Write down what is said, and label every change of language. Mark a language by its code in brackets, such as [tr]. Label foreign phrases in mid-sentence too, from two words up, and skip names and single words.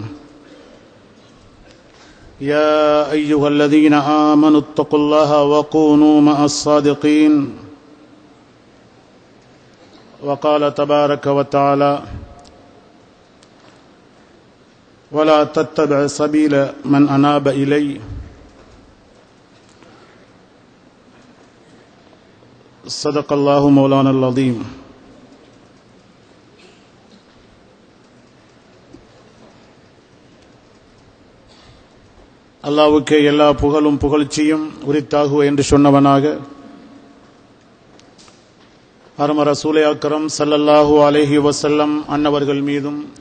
[ar] يا أيها الذين آمنوا اتقوا الله وكونوا مع الصادقين وقال تبارك وتعالى ولا تتبع سبيل من أناب إلي صدق الله مولانا العظيم. [ta] அல்லாஹ்வுக்கே எல்லா புகழும் புகழ்ச்சியும் உரித்தாகுவ என்று சொன்னவனாக அரும [ar] رسول أكرم صلى الله عليه وسلم [ta] அன்னவர்கள் மீதும்